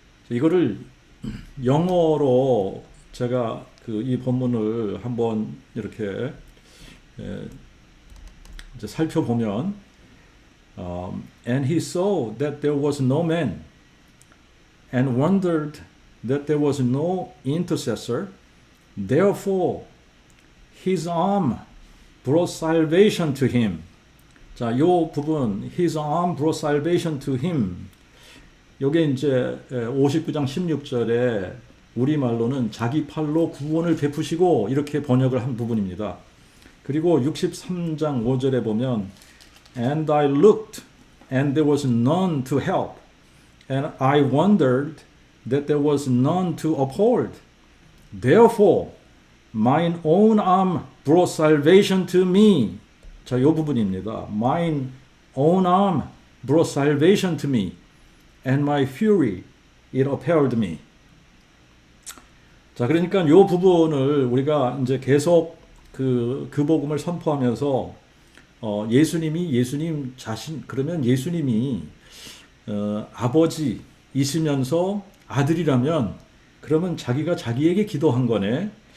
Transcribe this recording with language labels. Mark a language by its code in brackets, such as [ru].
[ko] 이거를 영어로 제가 이 본문을 한번 이렇게 이제 살펴보면 [en] And he saw that there was no man and wondered that there was no intercessor. Therefore his arm brought salvation to him. [ko] 자, 요 부분 [en] his arm brought salvation to him. [ko] 요게 이제 59장 16절에 우리말로는 자기 팔로 구원을 베푸시고 이렇게 번역을 한 부분입니다. 그리고 63장 5절에 보면 [en] And I looked and there was none to help and I wondered that there was none to uphold. Therefore mine own arm brought salvation to me. [ko] 자, 이 부분입니다. [en] Mine own arm brought salvation to me and my fury it upheld me. [ko] 자, 그러니까 이 부분을 우리가 이제 계속 그 복음을 선포하면서 예수님 자신, 그러면 예수님이 아버지이시면서 아들이라면 그러면 자기가 자기에게 기도한 거네.